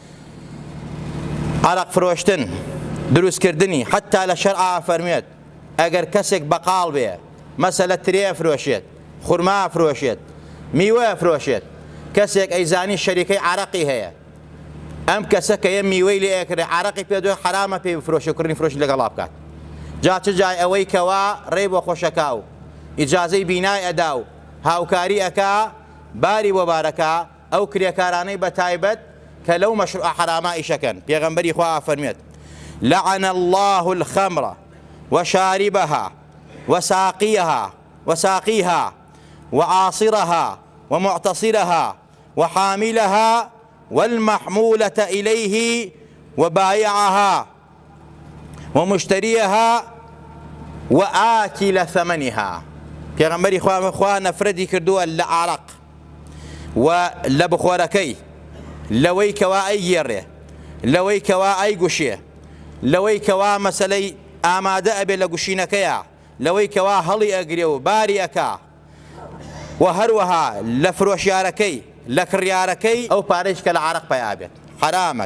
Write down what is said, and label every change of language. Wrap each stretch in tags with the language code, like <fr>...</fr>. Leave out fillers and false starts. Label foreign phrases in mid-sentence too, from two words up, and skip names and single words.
<ckb>عەرەق فرۆشتن، دروستکردنی، حتا لە شەرعا فەرمێت ئەگەر کەسێک بەقاڵ بێ، مەسەلە ترێ فرۆشێت، خورما فرۆشێت، میوە فرۆشێت، کەسێک ئەیزانی شەریکەی عەرەقی هەیە، ئەم کەسە کە یە میوەی لێ ئەکرێ عەرەقی پێ دۆ حرامە پێی بفرۆشێ و کڕنی فرۆشی لەگەڵا بکات. جا چ جای ئەوەی کەوا ڕێ بۆ خۆشەکا و ئیجازەی بینای ئەدا و هاوکاری ئەکا، باری بۆ بارەکە، ئەو کرێکارانەی بە تایبەت کە لەو مەشروع حرامە ئیشەکەن. پێغەمبەری خوا فەرمێت:</ckb> <ar>لعن الله الخمر وشاربها وساقيها وعاصرها ومعتصرها وحاملها والمحمولة إليه وبايعها ومشتريها وآكل ثمنها.</ar> <ckb>پێغەمبەری خوا نەفرەتی کردووە لە عەرەق و لە بخۆرەکەی، لەوەی کەوا ئەیگێڕێ، لەوەی کەوا ئەیگوشێ، لەوەی کەوا مەسەلەی ئامادە ئەبێ لە گوشینەکەیە، لەوەی کەوا هەڵی ئەگرێ و باری ئەکا، و هەروەها لە فرۆشیارەکەی، لە کڕیارەکەی ئەو پارەیش کە لە عەرەق پەیا بێت حرامە.</ckb>